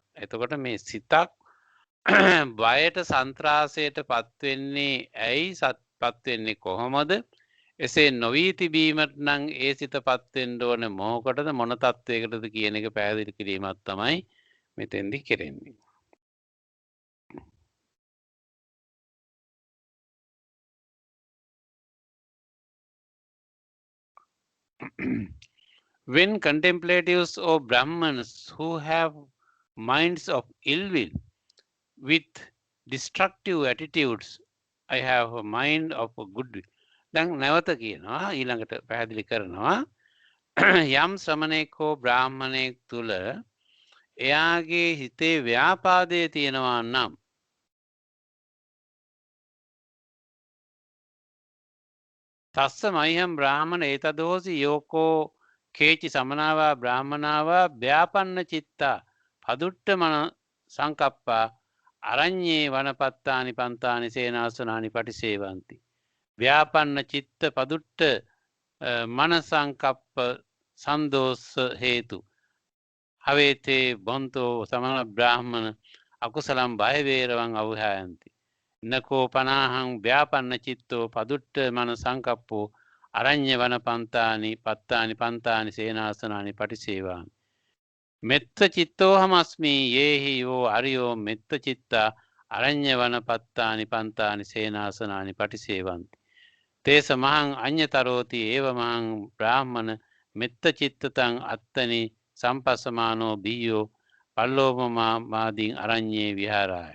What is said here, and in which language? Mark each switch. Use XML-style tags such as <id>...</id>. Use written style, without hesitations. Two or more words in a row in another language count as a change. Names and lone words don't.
<si>එතකොට මේ සිතක් බයට සන්ත්‍රාසයට පත්වෙන්නේ ඇයි පත්වෙන්නේ කොහොමද? එසේ නොවී තිබීමට නම් ඒ සිත පත්වෙන්න ඕන මොහොකටද මොන තත්වයකටද කියන එක පැහැදිලි කිරීමක් තමයි මෙතෙන්දි කෙරෙන්නේ.</si> <en>When contemplatives or Brahmins who have minds of ill will with destructive attitudes, I have a mind of a good will.</en> <si>දැන් නැවත කියනවා ඊළඟට පැහැදිලි කරනවා යම් ශ්‍රමණෙක් හෝ බ්‍රාහ්මණයෙක් තුල එයාගේ හිතේ ව්‍යාපාදයේ තියෙනවා නම්</si> <pi>තස්ස මයිහම් බ්‍රාහ්මණ ඒතදෝසි යෝකෝ කේචි සමනාවා බ්‍රාහ්මනාවා ව්‍යාපන්න චිත්තා පදුට්ඨ මන සංකප්පා අරඤ්ඤේ වනපත්තානි පන්තානි සේනාසනානි පටිසේවಂತಿ ව්‍යාපන්න චිත්ත පදුට්ඨ මන සංකප්ප සන්දෝස හේතු හවේතේ බොන්තෝ සමන බ්‍රාහ්මණ අකුසලම් බය වේරවං අවහායන්ති නකෝ පනාහං ව්‍යාපන්න චිත්තෝ පදුට්ඨ මන සංකප්පෝ අරඤ්ඤ වන පන්තානි පන්තානි සේනාසනානි පටිසේවාමි මෙත්ත චිත්තෝ හමස්මි යේහි යෝ අරියෝ මෙත්ත චිත්තා අරඤ්ඤ වන පන්තානි සේනාසනානි පටිසේවಂತಿ තේ සමහං අඤ්ඤතරෝති ඒව මහං බ්‍රාහ්මණ මෙත්ත චිත්තතං අත්තනි සම්පස්සමානෝ බියෝ පල්ලෝපමාදීන් අරඤ්ඤේ විහාරාය.</pi>